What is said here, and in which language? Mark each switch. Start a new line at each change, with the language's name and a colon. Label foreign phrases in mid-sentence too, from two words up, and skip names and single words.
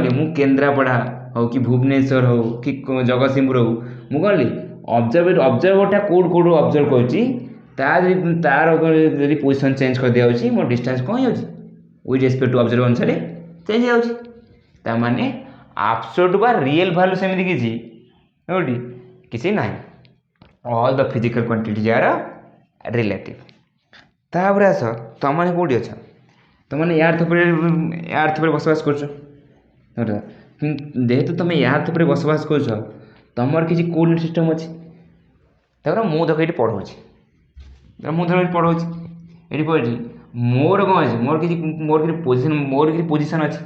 Odia: କଲି ମୁଁ କେନ୍ଦ୍ରାପଡ଼ା ହେଉ କି ଭୁବନେଶ୍ୱର ହେଉ କି ଜଗତସିଂହପୁର ହେଉ ମୁଁ କ'ଣ କଲି ଅବଜର୍ଭରଟା କେଉଁଠୁ ଅବଜର୍ଭ କରୁଛି ତାର ଯଦି
English: position change
Odia: କରିଦିଆଯାଉଛି ମୋ ଡିଷ୍ଟାନ୍ସ କ'ଣ ହେଇଯାଉଛି
English: with respect to observer
Odia: ଅନୁସାରେ ଚେଞ୍ଜ ହେଇଯାଉଛି ତା ମାନେ ଆବସଲ୍ୟୁଟ୍ ବା
English: real value
Odia: ସେମିତି କିଛି ନାହିଁ
English: all the physical quantities are relative.
Odia: ତାପରେ ଆସ ତମମାନେ କେଉଁଠି ଅଛ? ତମମାନେ ୟାର୍ଥ ଉପରେ ବସବାସ କରୁଛ। ଯେହେତୁ ତୁମେ ୟାର୍ଥ ଉପରେ ବସବାସ କରୁଛ, ତୁମର କିଛି
English: coordinate system
Odia: ଅଛି। ତାପରେ ମୁଁ ଦେଖ ଏଠି ପଢ଼ଉଛି, ଏଠି ପଢ଼ିଛି ମୋର କ'ଣ ଅଛି, ମୋର କିଛି ପୋଜିସନ୍ ଅଛି।